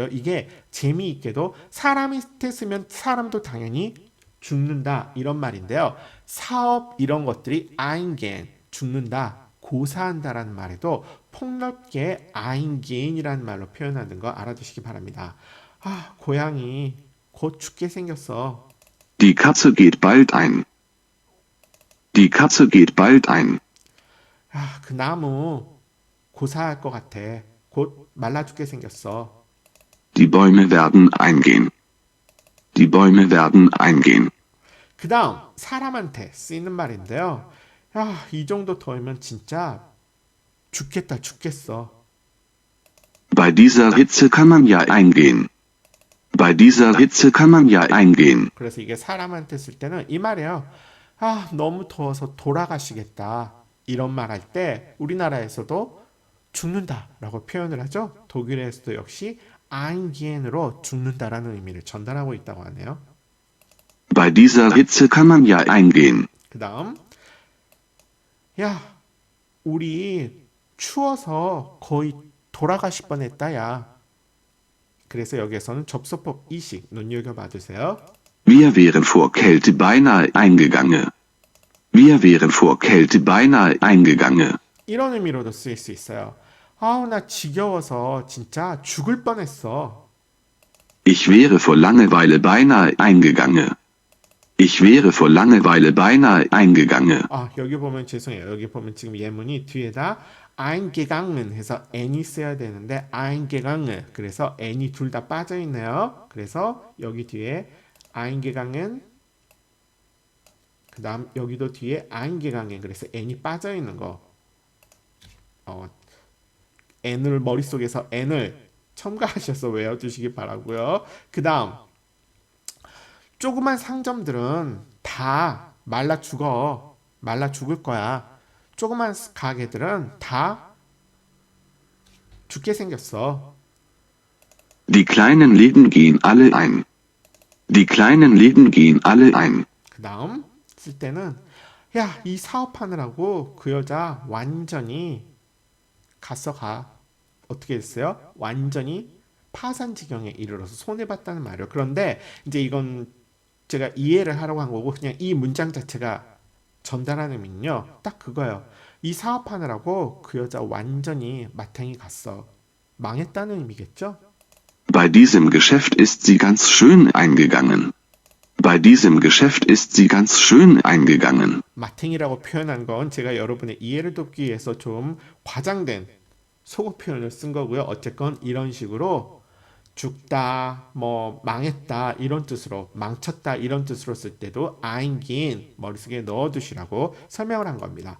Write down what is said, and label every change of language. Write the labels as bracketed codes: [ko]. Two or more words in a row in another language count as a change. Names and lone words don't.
[ko] 이게 재미있게도 사람한테 쓰면 사람도 당연히 죽는다 이런 말인데요. 사업 이런 것들이 eingehen 죽는다, 고사한다라는 말에도 폭넓게 eingehen이라는 말로 표현하는 거 알아두시기 바랍니다. 아, 고양이 곧 죽게 생겼어. [de] Die Katze geht bald ein. Die Katze geht bald ein. [ko] 아, 그 나무 고사할 것 같아. 곧 말라 죽게 생겼어. [de] Die Bäume werden eingehen. Die Bäume werden eingehen. [ko] 그 다음 사람한테 쓰이는 말인데요. 야, 이 정도 더우면 진짜 죽겠다, 죽겠어. [de] Bei dieser Hitze kann man ja eingehen. Bei dieser Hitze kann man ja eingehen. [ko] 그래서 이게 사람한테 쓸 때는 이 말이에요. 아, 너무 더워서 돌아가시겠다. 이런 말 할 때 우리나라에서도 죽는다라고 표현을 하죠. 독일에서도 역시 eingehen으로 죽는다라는 의미를 전달하고 있다고 하네요. [de] Bei dieser Hitze kann man ja eingehen. [ko] 그 다음 야, 우리 추워서 거의 돌아가실 뻔했다, 야. 그래서 여기에서는 접속법 이식 눈여겨봐주세요. [de] Wir wären vor Kälte beinahe eingegangen. Wir wären vor Kälte beinahe eingegangen. [ko] 이런 의미로도 쓰일 수 있어요. 아우, 나 지겨워서 진짜 죽을 뻔했어. [de] Ich wäre vor Langeweile beinahe eingegangen. Ich wäre vor Langeweile beinahe eingegangen. [ko] 아, 여기 보면 죄송해요. 여기 보면 지금 예문이 뒤에다 eingegangen 해서 n이 써야 되는데 eingegangen 그래서 n이 둘 다 빠져 있네요. 그래서 여기 뒤에 eingegangen 그 다음 여기도 뒤에 eingegangen 그래서 n이 빠져 있는 거 n을 머릿속에서 n을 첨가하셔서 외워주시기 바라고요. 그 다음 조그만 상점들은 다 말라 죽어. 말라 죽을 거야. 조그만 가게들은 다 죽게 생겼어. [de] Die kleinen Läden gehen alle ein. Die kleinen Läden gehen alle ein. [ko] 그 다음 쓸 때는 야, 이 사업하느라고 그 여자 완전히 가. 어떻게 됐어요? 완전히 파산 지경에 이르러서 손해봤다는 말이에요. 그런데 이제 이건 제가 이해를 하려고 한 거고 그냥 이 문장 자체가 전달하는 의미는요. 딱 그거예요. 이 사업하느라고 그 여자 완전히 마탱이 갔어. 망했다는 의미겠죠? [de] Bei diesem Geschäft ist sie ganz schön eingegangen. Bei diesem Geschäft ist sie ganz schön eingegangen. [ko] 마탱이라고 표현한 건 제가 여러분의 이해를 돕기 위해서 좀 과장된 속어 표현을 쓴 거고요. 어쨌건 이런 식으로 죽다, 뭐 망했다 이런 뜻으로 망쳤다 이런 뜻으로 쓸 때도 eingehen 머릿속에 넣어두시라고 설명을 한 겁니다.